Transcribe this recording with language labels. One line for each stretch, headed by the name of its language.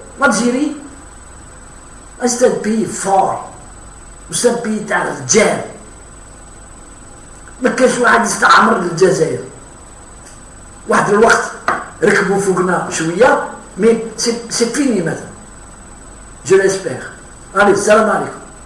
French: l'Algérie c'est un pays fort, c'est un pays
Arabic: تاع الرجال. ما كانش واحد يستعمر الجزائر. واحد الوقت ركبوا فوقنا شويه،
French: mais c'est fini maintenant. Je l'espère. Allez, salam alaikum.